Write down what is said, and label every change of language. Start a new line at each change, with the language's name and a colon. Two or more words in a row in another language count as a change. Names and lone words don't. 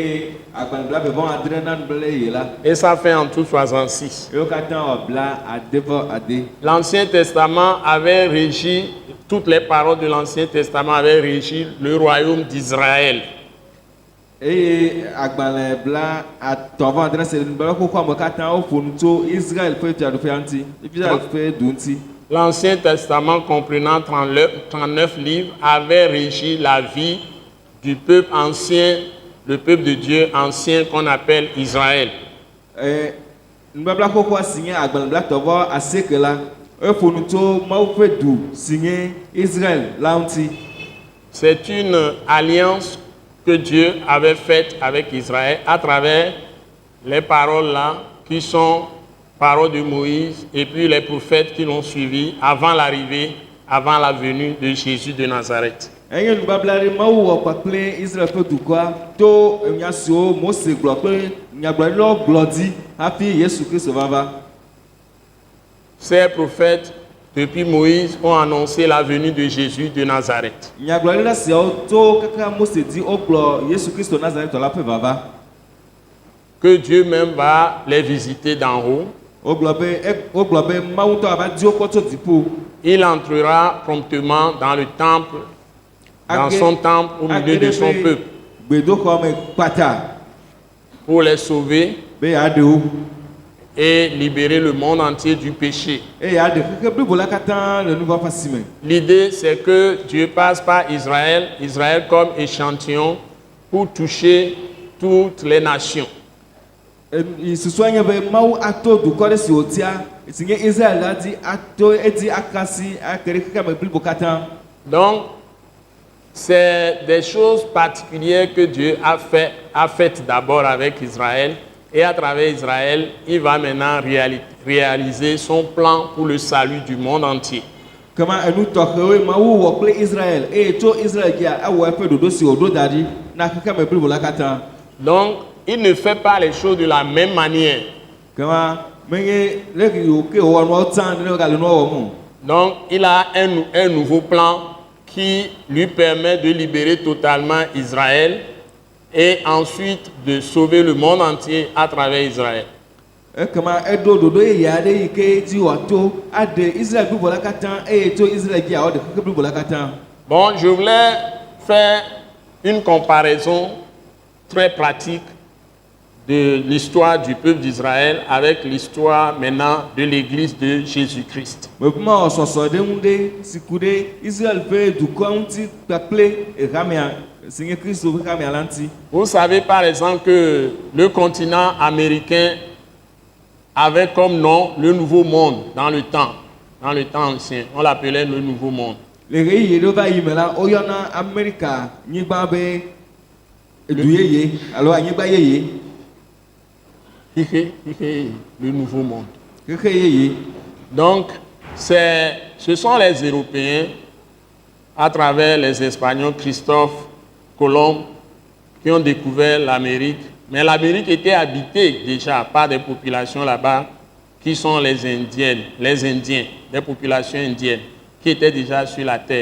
French: Et ça fait en tout 66. L'Ancien Testament avait régi, toutes les paroles de l'Ancien Testament avaient régi le royaume d'Israël.
Ewe: Et agbalẽ bla atɔvɔ adresse nubabla koko ame katã woƒo nu tso Israël ƒe fiaɖuƒea ŋuti, Israël ƒe du ŋuti.
French: L'Ancien Testament comprenant 39 livres avait régi la vie du peuple ancien, le peuple de Dieu ancien qu'on appelle Israël.
Ewe: Nubabla koko si nye agbalẽ bla tɔvɔ asieke la, eƒo nu tso Mawu ƒe du si nye Israël la ŋuti.
French: C'est une alliance que Dieu avait faite avec Israël à travers les paroles là qui sont paroles de Moïse et puis les prophètes qui l'ont suivi avant l'arrivée, avant la venue de Jésus de Nazareth.
Ewe: Enye nubabla ɖe Mawu wɔ kpakple Israël ƒe dukɔa to nya siwo Mose gblɔ kple nyagblɔɖilawo gblɔ dzi hafi Yesu Kristo vava.
French: Ces prophètes depuis Moïse ont annoncé la venue de Jésus de Nazareth.
Ewe: Nyagblɔɖila siawo to kaka Mose dzi wogblɔ Yesu Kristo Nazaretɔ la ƒe vava.
French: Que Dieu même va les visiter d'en haut.
Ewe: Wogblɔ be Mawu ŋutɔ ava di wo kpɔ tso dziƒo.
French: Il entrera promptement dans le temple, dans son temple au milieu de son peuple,
Ewe: Gbedoxɔ me kpata
French: pour les sauver
Ewe: be yeaɖe wo.
French: et libérer le monde entier du péché.
Ewe: Eye yeaɖe xexe blibo la katã le nu vɔ̃ ƒe asi me.
French: L'idée, c'est que Dieu passe par Israël, Israël comme échantillon pour toucher toutes les nations.
Ewe: Susua nye be Mawu ato dukɔ ɖe si wòtia si nye Israël la dzi ato edzi akasi ake ɖe xexe me blibo katã.
French: Donc, c'est des choses particulières que Dieu a faites d'abord avec Israël. Et à travers Israël, il va maintenant réaliser son plan pour le salut du monde entier.
Ewe: Kama enu tɔxewoe Mawu wɔ kple Israël eye tso Israël dzia awɔ eƒe ɖoɖo si wòɖo da ɖi na xexe me blibo la katã.
French: Donc, il ne fait pas les choses de la même manière.
Ewe: Kama menye leki yiwo ke wòwɔ nuawo tsã ne wogale nuawo wɔm o.
French: Donc, il a un nouveau plan qui lui permet de libérer totalement Israël et ensuite de sauver le monde entier à travers Israël.
Ewe: Ekema eɖo ɖoɖo yeye aɖe yi ke dzi wòato aɖe Israël blibo la katã eye tso Israël dzia wòaɖe xexe blibo la katã.
French: Bon, je voulais faire une comparaison très pratique de l'histoire du peuple d'Israël avec l'histoire maintenant de l'Église de Jésus-Christ.
Ewe: Mebuma wɔ sɔsɔ ɖe ŋu ɖe si ku ɖe Israël ƒe dukɔa ŋuti kpakple ehamea si nye Kristo ƒe hamea la ŋuti.
French: Vous savez par exemple que le continent américain avait comme nom le Nouveau Monde dans le temps ancien. On l'appelait le Nouveau Monde.
Ewe: Le ɣeyiɣi ɖewo va yi me la woyɔna Amerika nyigba be edu yeye alo anyigba yeye.
French: Le Nouveau Monde.
Ewe: Xexe yeye.
French: Donc, ce sont les Européens, à travers les Espagnols, Christophe Colomb, qui ont découvert l'Amérique. Mais l'Amérique était habitée déjà par des populations là-bas, qui sont les Indiens, des populations indiennes, qui étaient déjà sur la terre.